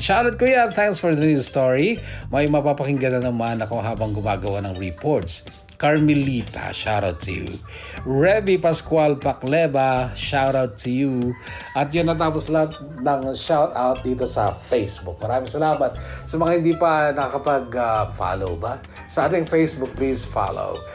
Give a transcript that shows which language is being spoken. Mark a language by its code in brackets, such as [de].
[tl] Shoutout Kuya, [en] thanks for the news story. [tl] May mapapakinggan na naman ako habang gumagawa ng reports. [en] Carmelita, shoutout to you. Revy Pascual Pacleba, shoutout to you. [tl] At yun natapos lahat ng shoutout dito sa Facebook. Maraming salamat. Sa mga hindi pa nakapag-follow ba? Sa ating Facebook, [en] please follow.